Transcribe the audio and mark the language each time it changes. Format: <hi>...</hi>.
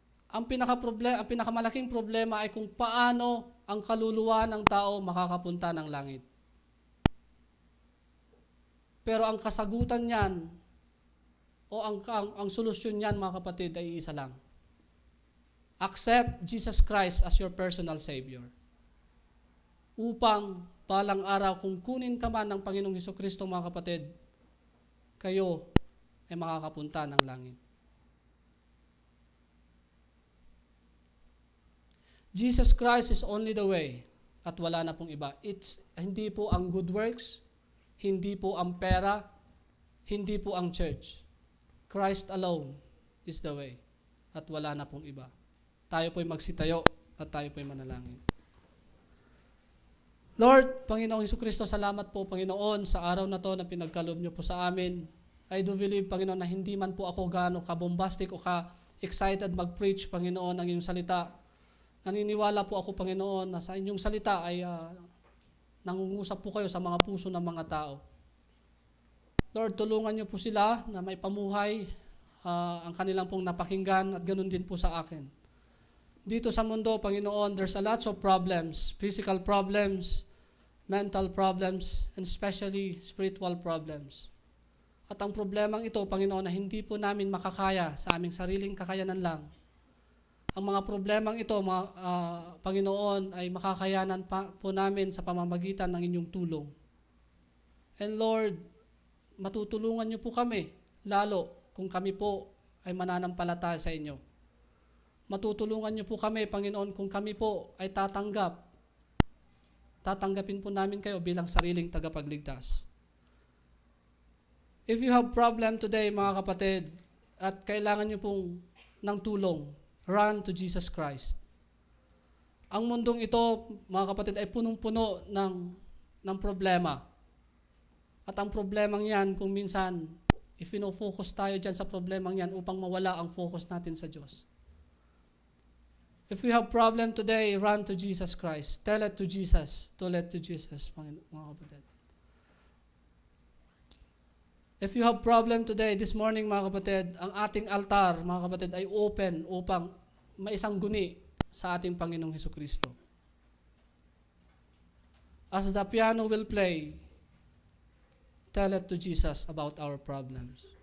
<tl>Ang pinakamalaking problema ay kung paano ang kaluluwa ng tao makakapunta ng langit. Pero ang kasagutan niyan, o ang solusyon niyan, mga kapatid, ay isa lang.</tl> <en>Accept Jesus Christ as your personal Savior.</en> <tl>Upang balang araw, kung kunin ka man ng Panginoong Hesukristo, mga kapatid, kayo ay makakapunta ng langit.</tl> <en>Jesus Christ is only the way</en> <tl>at wala na pong iba. Hindi po ang good works, hindi po ang pera, hindi po ang church.</tl> <en>Christ alone is the way</en> <tl>at wala na pong iba. Tayo po'y magsitayo at tayo po'y manalangin. Lord, Panginoong Hesukristo, salamat po, Panginoon, sa araw na to na pinagkaloob niyo po sa amin.</tl> <en>I do believe,</en> <tl>Panginoon, na hindi man po ako gaano ka-bombastic o ka-excited mag-preach, Panginoon, ng iyong salita. Naniniwala po ako, Panginoon, na sa inyong salita ay nangungusap po kayo sa mga puso ng mga tao. Lord, tulungan niyo po sila na may pamuhay ang kanilang pong napakinggan at ganun din po sa akin. Dito sa mundo, Panginoon,</tl> <en>there's a lots of problems, physical problems, mental problems, and especially spiritual problems.</en> <tl>At ang problemang ito, Panginoon, na hindi po namin makakaya sa aming sariling kakayanan lang. Ang mga problemang ito, Panginoon, ay makakayanan po namin sa pamamagitan ng inyong tulong. And Lord, matutulungan niyo po kami, lalo kung kami po ay mananampalataya sa inyo. Matutulungan niyo po kami, Panginoon, kung kami po ay tatanggapin po namin kayo bilang sariling tagapagligtas.</tl> <en>If you have problem today, mga kapatid,</en> <tl>at kailangan niyo pong ng tulong,</tl> <en>run to Jesus Christ.</en> <tl>Ang mundong ito, mga kapatid, ay punong-puno ng problema. At ang problemang yan, kung minsan, if focus tayo dyan sa problemang yan upang mawala ang focus natin sa Diyos.</tl> <en>If we have problem today, run to Jesus Christ. Tell it to Jesus. Tell it to Jesus, mga kapatid. If you have problem today, this morning,</en> <tl>mga kapatid, ang ating altar, mga kapatid, ay open upang maisangguni sa ating Panginoong Hesukristo.</tl> <en>As the piano will play, tell it to Jesus about our problems.</en>